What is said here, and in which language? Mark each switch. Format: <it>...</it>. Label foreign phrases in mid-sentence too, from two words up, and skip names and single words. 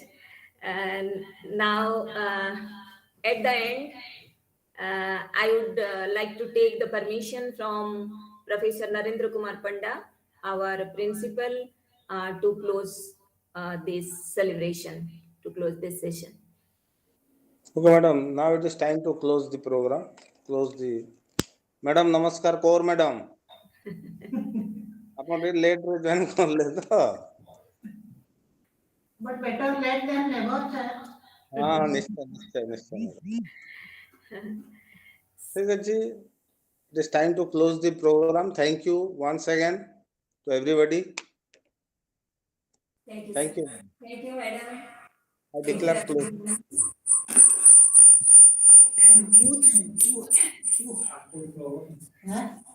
<en>And now, at the end, I would like to take the permission from Professor Narendra Kumar Panda, our principal, to close this celebration, to close this session. Okay, madam. Now it is time to close the program. Madam, namaskar, Kaur madam.</en> <or>ଆପଣ ଟିକେ ଲେଟ୍ ରେ ଜଏନ୍ କଲେ ତ</or> <en>But better late than never, sir.</en> <or>ହଁ ନିଶ୍ଚୟ ଠିକ ଅଛି</or> <en>it is time to close the program. Thank you once again to everybody. Thank you. Thank you, madam. I declare close. Thank you. Huh?</en>